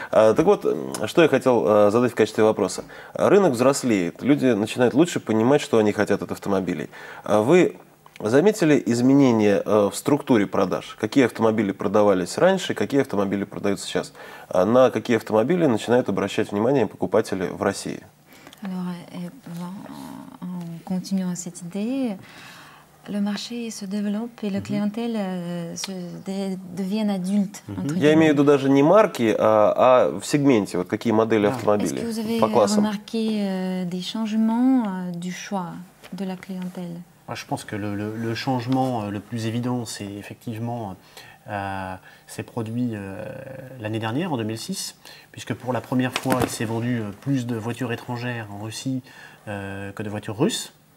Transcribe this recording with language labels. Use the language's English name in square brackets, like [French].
[Russian] Так вот, что я хотел задать в качестве вопроса. Рынок взрослеет, люди начинают лучше понимать, что они хотят от автомобилей. Вы заметили изменения в структуре продаж? Какие автомобили продавались раньше, какие автомобили продаются сейчас? На какие автомобили начинают обращать внимание покупатели в России? [French] Alors, en continuant cette idée, le marché se développe et la clientèle deviennent adultes. [Russian] Я имею в виду даже не марки, а в сегменте, вот какие модели автомобилей [French] Est-ce que vous avez [Russian] по классам. [French] remarqué des changements du choix de la clientèle? Je pense que le changement le plus évident, c'est effectivement s'est produit l'année dernière, en 2006, puisque pour la première fois, il s'est vendu plus de voitures étrangères en Russie que de voitures russes.